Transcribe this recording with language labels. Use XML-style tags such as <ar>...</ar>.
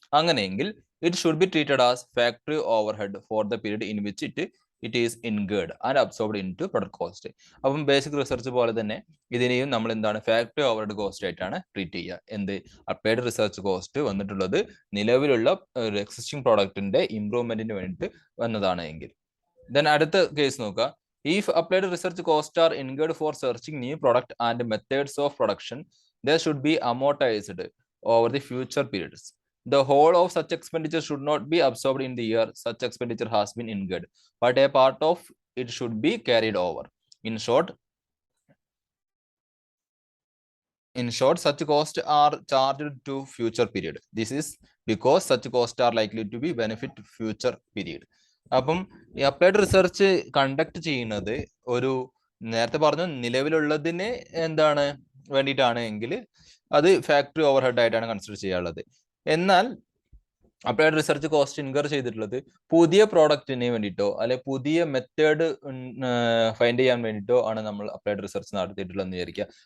<ml>അങ്ങനെയെങ്കിൽ</ml> <en>It should be treated as factory overhead for the period in which it is incurred and absorbed into product cost.</en> <ml>അപ്പം basic research പോലെ തന്നെ ഇതിനെയും നമ്മൾ എന്താണ് factory overhead cost ആയിട്ടാണ് treat ചെയ്യുക. എന്ത് അപ്ലൈഡ് റിസർച്ച് കോസ്റ്റ് വന്നിട്ടുള്ളത് നിലവിലുള്ള ഒരു എക്സിസ്റ്റിംഗ് പ്രോഡക്റ്റിന്റെ ഇംപ്രൂവ്മെന്റിന് വേണ്ടിയിട്ട് വന്നതാണ് എങ്കിൽ. ദെൻ അടുത്ത കേസ് നോക്കുക.</ml> <en>If applied research costs are incurred for searching new product and methods of production, they should be amortized over the future periods. The whole of such expenditure should not be absorbed in the year such expenditure has been incurred, but a part of it should be carried over. In short, such costs are charged to future period. This is because such costs are likely to be benefit future period.</en> <ml>അപ്പം ഈ applied research conduct ചെയ്യുന്നത് ഒരു നേരത്തെ പറഞ്ഞു നിലവിലുള്ളതിന് എന്താണ് വേണ്ടിയിട്ടാണ് എങ്കിൽ അത് ഫാക്ടറി ഓവർഹെഡ് ആയിട്ടാണ് കൺസിഡർ ചെയ്യാനുള്ളത്. എന്നാൽ അപ്ലൈഡ് റിസർച്ച് കോസ്റ്റ് ഇൻകർ ചെയ്തിട്ടുള്ളത് പുതിയ പ്രോഡക്റ്റിന് വേണ്ടിയിട്ടോ അല്ലെ പുതിയ മെത്തേഡ് ഫൈൻഡ് ചെയ്യാൻ വേണ്ടിയിട്ടോ ആണ് നമ്മൾ അപ്ലൈഡ് റിസർച്ച് നടത്തിയിട്ടുള്ളതെന്ന് വിചാരിക്കുക.</ml>